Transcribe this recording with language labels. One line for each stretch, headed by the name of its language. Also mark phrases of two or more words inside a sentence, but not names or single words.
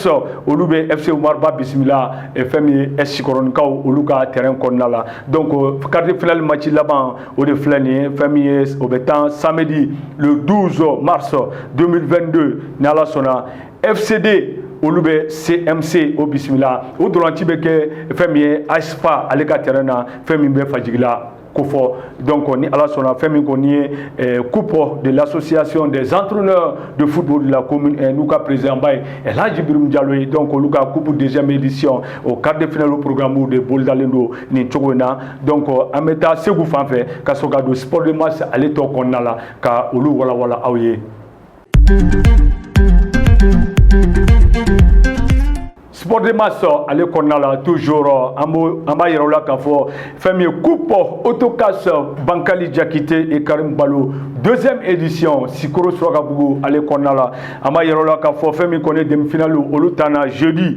Bambara: olu bɛ FC Umaruba bisimila fɛn min ye Sikɔrɔnikaw olu ka terrain kɔnɔna la donc
French: quart de finale match
Bambara: laban o de filɛ nin ye fɛn min ye o bɛ tan samedi
French: le 12 mars 2022
Bambara: ni Ala sɔnna FCD olu bɛ CMC o bisimila o dolanci bɛ kɛ fɛn min ye ASFA ale ka terrain na fɛn min bɛ Fajigila kofɔ donc ni Ala sɔnna fɛn min kɔni ye
French: coupe de l'association des entraîneurs de football de la commune
Bambara: n'u ka président ba ye Elhaji Birim Diallo ye donc olu ka coupe
French: deuxième édition au quart de finale programme
Bambara: de bolidalen don nin cogo in na donc an bɛ taa Segu fan fɛ ka sɔrɔ ka don
French: sport de masse
Bambara: ale tɔ kɔnɔna la ka olu walawala aw ye.
French: Sport de masse
Bambara: ale kɔnɔna la toujours an b'a yira u la k'a fɔ fɛn min ye coupe autocas Bankali Jakite et Karim Balo
French: deuxième édition
Bambara: Sikoro Surakabugu ale kɔnɔna la an b'a yira u la k'a fɔ fɛn min kɔni demi-finale olu tana jeudi